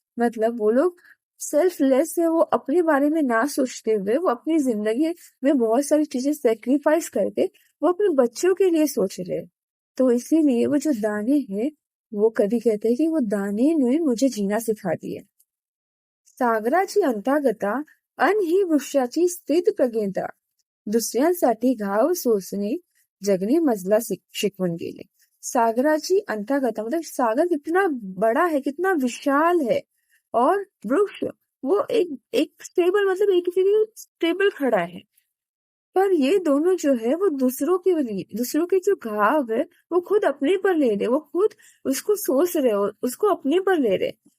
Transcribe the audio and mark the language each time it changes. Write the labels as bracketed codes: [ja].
[hi] मतलब वो लोग सेल्फलेस है, वो अपने बारे में ना सोचते हुए वो अपनी जिंदगी में बहुत सारी चीजें सेक्रीफाइस करके वो अपने बच्चों के लिए सोच रहे। तो इसीलिए वो जो दाने हैं, वो कभी कहते हैं कि वो दाने ने मुझे जीना सिखा दिया। [mr] सागराची अंतागता अन ही वृक्षाची स्थित प्रज्ञता, दुसऱ्यांसाठी घाव सोसणे जगने मजला शिकवून गेले। सागराची अंतागता [hi] मतलब सागर कितना बड़ा है, कितना विशाल है, और वृक्ष वो एक स्टेबल मतलब एक जगह स्टेबल खड़ा है, पर ये दोनों जो है वो दूसरों के लिए, दूसरों के जो घाव है वो खुद अपने पर ले रहे, वो खुद उसको सोच रहे हो, उसको अपने पर ले रहे।